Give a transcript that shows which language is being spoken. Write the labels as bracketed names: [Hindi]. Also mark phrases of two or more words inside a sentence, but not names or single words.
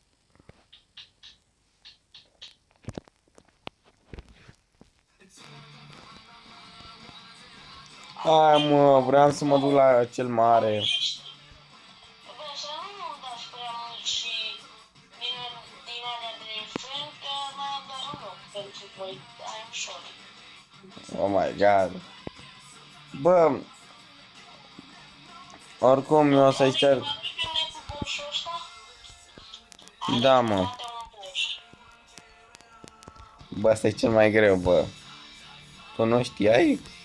[Romanian] Hai mă, vreau să mă duc la cel mare. Bă, să nu dați prea mult și din alea de friend, că mai am doar un loc pentru voi. [English] I'm sorry. Oh my god. [Romanian] Bă, oricum eu o să-i cer. Când e cu boss-ul ăsta? Da, mă. Poate un boss. Bă, asta e cel mai greu, bă. Tu nu știai?